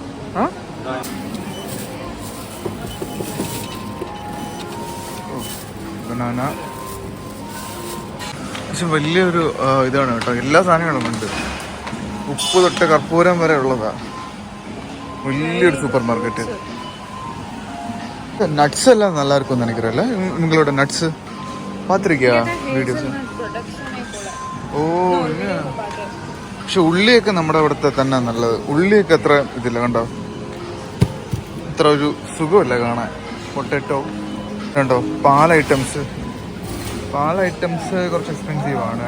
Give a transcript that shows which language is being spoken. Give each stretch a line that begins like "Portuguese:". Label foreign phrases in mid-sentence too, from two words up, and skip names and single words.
Malayalam: ബനാന പക്ഷെ വലിയൊരു ഇതാണ് കേട്ടോ. എല്ലാ സാധനങ്ങളും ഉണ്ട്, ഉപ്പ് തൊട്ട് കർപ്പൂരം വരെ ഉള്ളതാ. വലിയൊരു
English: super market.
Malayalam: നട്ട്സ് എല്ലാം
Tamil: நல்லா இருக்கும்னு நினைக்கிறேன்ல. உங்களோட நட்ஸ் பார்த்திருக்கியா വീഡിയോസ്?
Malayalam: ഓ പക്ഷെ ഉള്ളിയൊക്കെ നമ്മുടെ അവിടുത്തെ തന്നെ നല്ലത്. ഉള്ളിയൊക്കെ അത്ര ഇതില്ല കണ്ടോ, അത്ര ഒരു സുഖമില്ല കാണാൻ. പൊട്ടറ്റോ കണ്ടോ, പാൽ ഐറ്റംസ് കുറച്ച് എക്സ്പെൻസീവാണ്.